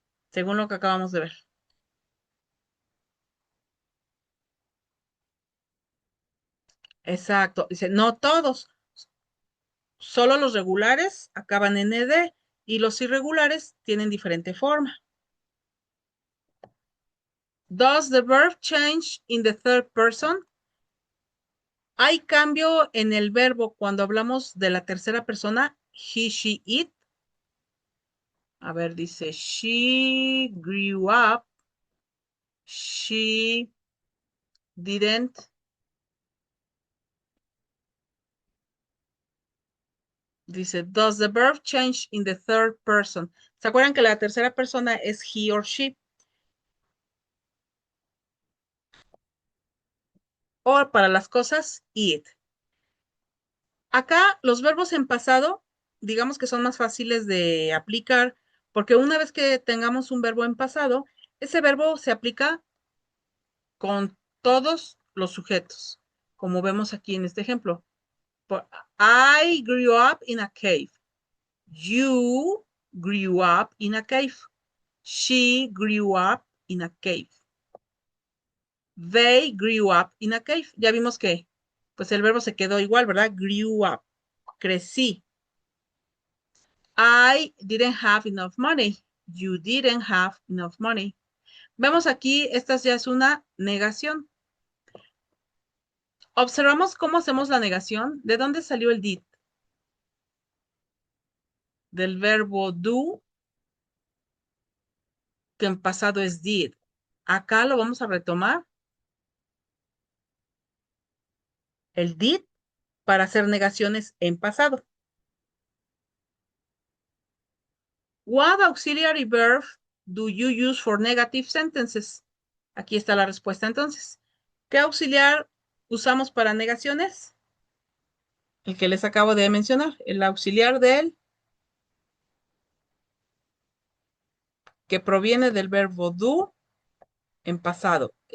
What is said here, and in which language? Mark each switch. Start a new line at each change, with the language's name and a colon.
Spanish: Según lo que acabamos de ver. Exacto. Dice, no todos, solo los regulares acaban en ed y los irregulares tienen diferente forma.
English: Does the verb change in the third person?
Spanish: ¿Hay cambio en el verbo cuando hablamos de la tercera persona?
English: He, she, it.
Spanish: A ver, dice,
English: she grew up. She didn't.
Spanish: Dice,
English: does the verb change in the third person?
Spanish: ¿Se acuerdan que la tercera persona es
English: he or she?
Spanish: O para las cosas, it. Acá los verbos en pasado, digamos que son más fáciles de aplicar, porque una vez que tengamos un verbo en pasado, ese verbo se aplica con todos los sujetos, como vemos aquí en este ejemplo.
English: I grew up in a cave. You grew up in a cave. She grew up in a cave. They grew up in a cave.
Spanish: Ya vimos que pues el verbo se quedó igual, ¿verdad?
English: Grew up.
Spanish: Crecí.
English: I didn't have enough money. You didn't have enough money.
Spanish: Vemos aquí, esta ya es una negación. Observamos cómo hacemos la negación. ¿De dónde salió el did? Del verbo do, que en pasado es did. Acá lo vamos a retomar. El did para hacer negaciones en pasado.
English: What auxiliary verb do you use for negative sentences?
Spanish: Aquí está la respuesta entonces. ¿Qué auxiliar usamos para negaciones? El que les acabo de mencionar, el auxiliar del que proviene del verbo do en pasado.